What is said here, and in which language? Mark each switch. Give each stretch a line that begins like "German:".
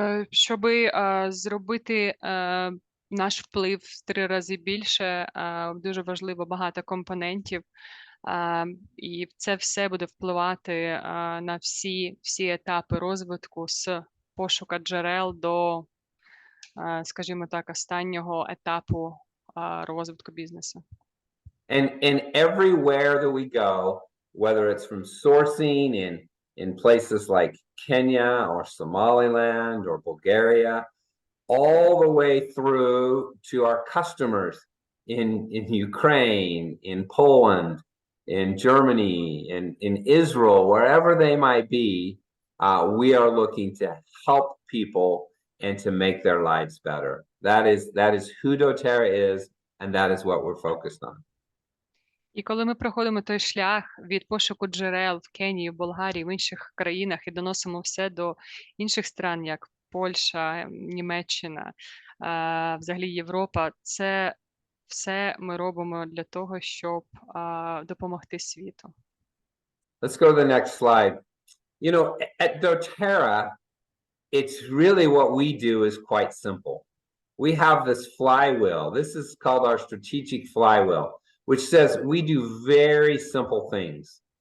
Ukrainian: Щоб зробити наш вплив в 3 рази більше, дуже важливо багато компонентів, і це все буде впливати на всі етапи розвитку, з пошуку джерел до, скажімо так, останнього етапу розвитку бізнесу.
English: And everywhere that we go, whether it's from sourcing in places like Kenya or Somaliland or Bulgaria, all the way through to our customers in Ukraine, in Poland, in Germany, in Israel, wherever they might be, we are looking to help people and to make their lives better. That is who doTERRA is, and that is what we're focused on.
Ukrainian: І коли ми проходимо той шлях від пошуку джерел в Кенії, в Болгарії, в інших країнах і доносимо все до інших стран, як Польща, Німеччина, взагалі Європа, це все ми робимо для того, щоб допомогти світу.
English: Let's go to the next slide. You know, at doTERRA, it's really what we do is quite simple. We have this flywheel. This is called our strategic flywheel, which says we do very simple things.